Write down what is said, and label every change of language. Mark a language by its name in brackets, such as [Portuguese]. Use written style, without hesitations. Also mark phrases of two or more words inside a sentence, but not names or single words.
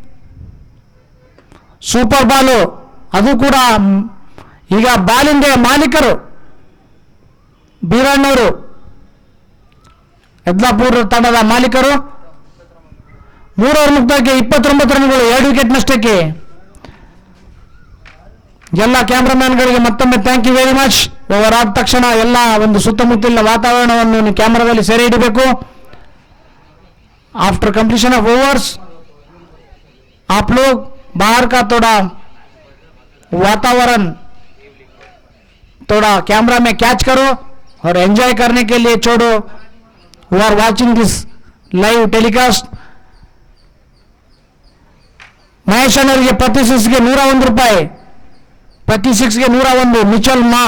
[Kannada] ಸೂಪರ್ ಬಾಲು, ಅದು ಕೂಡ ಈಗ ಬಾಲಿಂದ ಮಾಲೀಕರು ಬೀರಣ್ಣವರು, ಯದ್ಲಾಪುರ ತಂಡದ ಮಾಲೀಕರು. 3 ಓವರ್ ಮುಕ್ತಾಯಕ್ಕೆ 29 ರನ್ಗಳು, 2 ವಿಕೆಟ್ ನಷ್ಟಕ್ಕೆ. ಎಲ್ಲ ಕ್ಯಾಮ್ರಾಮ್ಯಾನ್ಗಳಿಗೆ ಮತ್ತೊಮ್ಮೆ [English] thank you very much. [Kannada] ಓವರ್ ಆದ ತಕ್ಷಣ ಎಲ್ಲ ಒಂದು ಸುತ್ತಮುತ್ತಲಿನ ವಾತಾವರಣವನ್ನು ಕ್ಯಾಮ್ರಾದಲ್ಲಿ ಸೆರೆ ಹಿಡಬೇಕು. [English] after completion of overs [Hindi] आप लोग बाहर का थोड़ा वातावरण थोड़ा कैमरा में कैच करो और एंजॉय करने के लिए छोड़ो. [English] who are watching this live telecast. [Kannada] ಮಹೇಶ್ ಅವರಿಗೆ ಪ್ರತಿ 6ಗೆ 101 ರೂಪಾಯಿ, ಪ್ರತಿ 6ಗೆ 101.